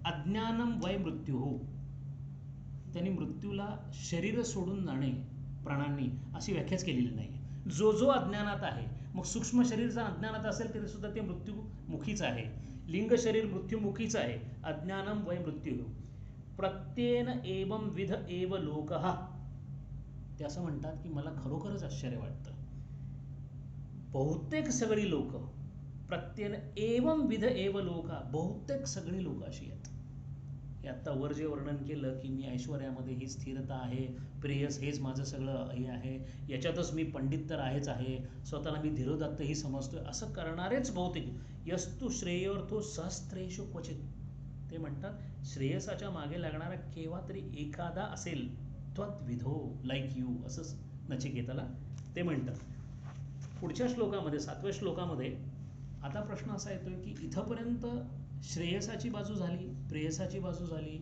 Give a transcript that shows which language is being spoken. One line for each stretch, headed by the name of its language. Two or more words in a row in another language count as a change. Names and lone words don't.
Sanskrit: अज्ञानम वय मृत्यू
Marathi: हो, त्यांनी मृत्यूला शरीर सोडून जाणे प्राणांनी अशी व्याख्याच केलेली नाही. जो जो अज्ञानात आहे, मग सूक्ष्म शरीर जर अज्ञानात असेल तरी सुद्धा ते मृत्यूमुखीच आहे. लिंग शरीर मृत्यूमुखीच आहे.
Sanskrit: अज्ञानम वय मृत्यू प्रत्येन एवं विध एव लोकः.
Marathi: ते असं म्हणतात की मला खरोखरच आश्चर्य वाटतं, बहुतेक सगळी लोक,
Sanskrit: प्रत्येन एवं विध एव लोक,
Marathi: बहुतेक सगळी लोक अशी आहेत. हे आत्ता वर जे वर्णन केलं की मी ऐश्वर्यामध्ये ही स्थिरता आहे, प्रेयस हेच माझं सगळं हे आहे, याच्यातच मी पंडित तर आहेच आहे, स्वतःला मी धीरोदात्तही समजतोय, असं करणारेच बहुतेक.
Sanskrit: यस्तु श्रेयोर्थो सहस्त्रेषु क्वचित.
Marathi: ते म्हणतात श्रेयसाच्या मागे लागणारा केव्हा तरी एखादा असेल, त्वद्विधो
English: like you,
Marathi: असंच नचिकेताला ते म्हणतात. पुढच्या श्लोकामध्ये 7व्या श्लोकामध्ये आता प्रश्न असा येतोय की इथंपर्यंत श्रेयसाची बाजू झाली, प्रेयसाची बाजू झाली.